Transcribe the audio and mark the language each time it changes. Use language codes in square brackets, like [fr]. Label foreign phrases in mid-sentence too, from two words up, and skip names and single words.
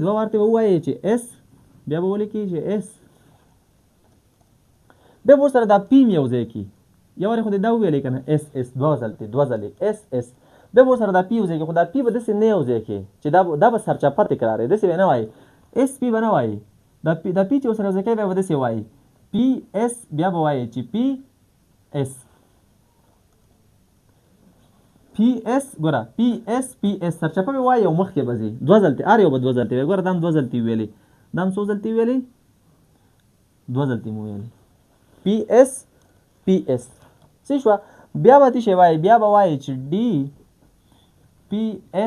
[ps] دوه وارتې به ووایې چې اس بیا به ولیکې چې اس بیا به ورسره دا پی م یو ځای کړي. یو وارې خو دې دا وویلې که نه اس اس دوه ځلې اس اس بیا به ورسره دا پی یو ځای کړي خو دا پی به داسې نه یو ځای کړي چې دا به سرچپه تکرار یې داسې به نه وایي اس پی به نه وایي. دا پی چې ورسره یو ځای کوي بیا به داسې وایي پی اس بیا به وایي چې پی اس پی اس. ګوره پی اس سرچپه به وایي او مخکې به ځي دوه ځلتې هر یو به دوه ځلتې وایي. ګوره دا هم دوه ځلتې ویلې دا هم څو ځلتې ویلې دوه ځلتې مو ویلې پی اس صحیح شوه. بیا به څه شی وایي بیا به وایي چې ډي پی اس.